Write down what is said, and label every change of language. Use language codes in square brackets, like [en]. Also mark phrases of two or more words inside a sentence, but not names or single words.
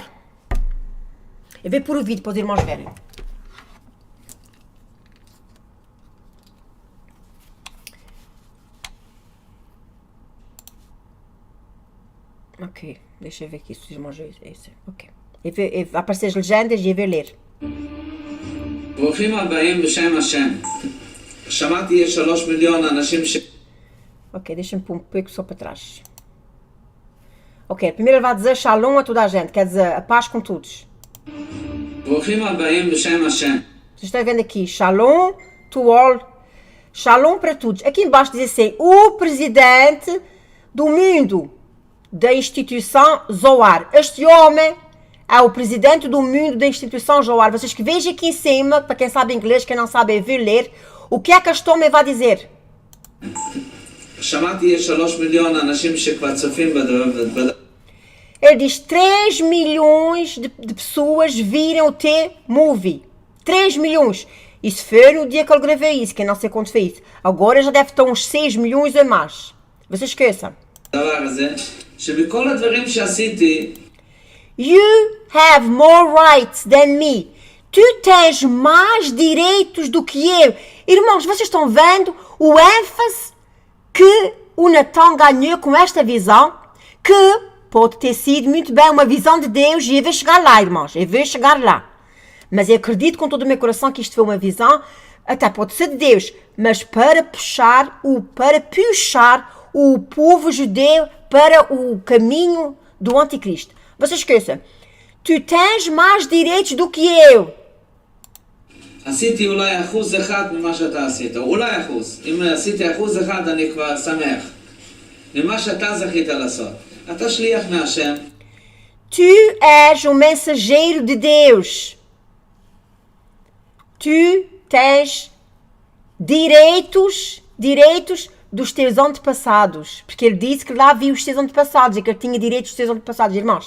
[pt] Eu vou pôr o vídeo para os irmãos verem. Ok, deixa eu ver aqui se os irmãos veem isso. Ok. Vai aparecer as legendas e eu vou ler. [he] ברוכים הבאים בשם השם. שמעתי יש 3 מיליון אנשים [pt] Ok, deixa-me pôr um pouco só para trás. Ok, primeiro ele vai dizer shalom a toda a gente, quer dizer a paz com todos. [he] ברוכים הבאים בשם השם. [pt] Vocês estão vendo aqui, [en] shalom to all, [pt] shalom para todos. Aqui embaixo diz assim, o presidente do mundo, da instituição Zohar. Este homem é o presidente do mundo da instituição Zohar. Vocês que vejam aqui em cima, para quem sabe inglês, quem não sabe eu vou ler, o que é que este homem vai dizer? [he] שמעתי יש 3 מיליון אנשים שכבר צופים [pt] Ele diz 3 milhões de pessoas viram o T-Movie. 3 milhões. Isso foi no dia que eu gravei isso, que eu não sei quanto foi isso. Agora já deve estar uns 6 milhões ou mais. Vocês esqueçam. [he] הדבר הזה, שבכל הדברים שעשיתי, [en] You have more rights than me. [pt] Tu tens mais direitos do que eu. Irmãos, vocês estão vendo o ênfase que o Natan ganhou com esta visão, que pode ter sido muito bem uma visão de Deus, e eu vou chegar lá, irmãos, eu vou chegar lá. Mas eu acredito com todo o meu coração que isto foi uma visão até pode ser de Deus, mas para puxar o povo judeu para o caminho do anticristo. Vocês esqueçam, tu tens mais direitos do que eu. [he] עשיתי אולי 1% ממה שאתה עשית, אולי 1%. אם עשיתי 1% אני כבר שמח. ממה שאתה זכית לעשות. אתה שליח מהשם. [pt] Tu és um mensageiro de Deus. Tu tens direitos dos teus antepassados. Porque ele disse que lá viu os seus antepassados e que ele tinha direitos dos seus antepassados, irmãos.